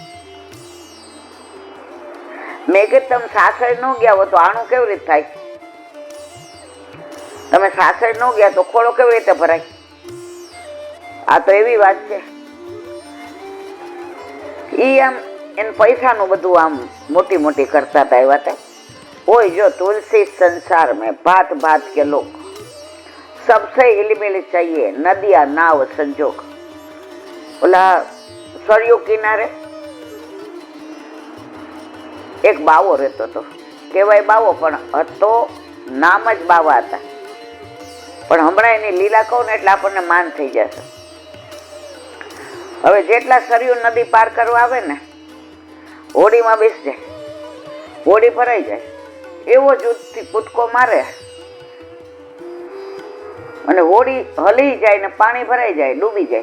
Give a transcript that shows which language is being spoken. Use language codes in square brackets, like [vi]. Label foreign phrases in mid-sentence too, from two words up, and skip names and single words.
[gu] મેં કે તમે સાસરે ન ગયા હો તો આનું કેવી રીતે થાય? તમે સાસરે ન ગયા તો ખોળો કેવી રીતે ભરાય? આ તો એવી વાત છે. ઈ આમ એને પૈસાનું બધું આમ મોટી મોટી કરતા હતા. એવા હતા ઓય જો [hi] तुलसी संसार में भात भात के लोग सबसे हिलमिल चाहिए नदिया नाव संजोग. [gu] ઓલા સરયુ કિનારે એક બાવો રહેતો હતો. કહેવાય બાવો પણ હતો નામ જ બાવા હતા. પણ હમણાં એની લીલા કહું ને એટલે આપણને માન થઈ જશે. હવે જેટલા સરયુ નદી પાર કરવા આવે ને હોડીમાં બેસી જાય, હોડી ભરાઈ જાય, એવો જૂથથી કૂદકો મારે અને હોડી હલી જાય ને પાણી ભરાઈ જાય, ડૂબી જાય.